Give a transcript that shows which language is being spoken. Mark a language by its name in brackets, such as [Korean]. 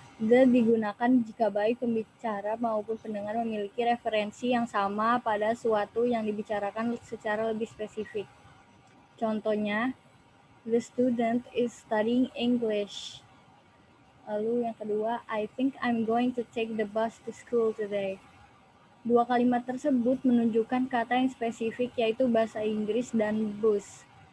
[Indonesian] The digunakan jika baik pembicara maupun pendengar memiliki referensi yang sama pada suatu yang dibicarakan secara lebih spesifik. Contohnya, [English] the student is studying English. [Indonesian] Lalu yang kedua, [English] I think I'm going to take the bus to school today. [Indonesian] Dua kalimat tersebut menunjukkan kata yang spesifik, yaitu bahasa Inggris dan bus.